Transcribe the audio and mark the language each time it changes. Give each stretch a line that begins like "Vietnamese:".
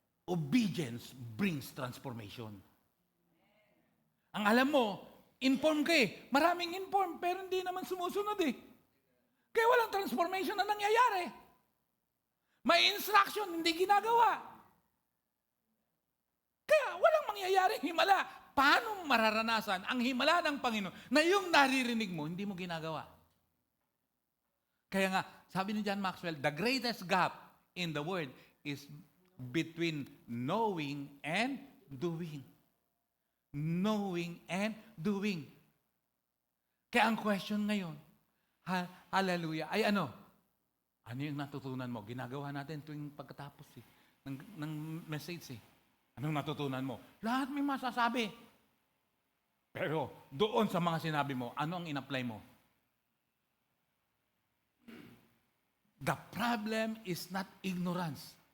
English: Obedience brings transformation.
Filipino: Ang alam mo, inform ka eh. Maraming inform, pero hindi naman sumusunod eh. Kaya walang transformation na nangyayari. May instruction, hindi ginagawa. Kaya walang mangyayari himala. Paano mararanasan ang himala ng Panginoon na yung naririnig mo, hindi mo ginagawa? Kaya nga, sabi ni John Maxwell,
English: the greatest gap in the world is between knowing and doing. Knowing and doing.
Filipino: Kaya ang question ngayon, hallelujah, ay ano? Ano yung natutunan mo? Ginagawa natin tuwing pagkatapos ng message eh. Anong natutunan mo? Lahat may masasabi. Pero doon sa mga sinabi mo, ano ang in-apply mo?
English: The problem is not ignorance.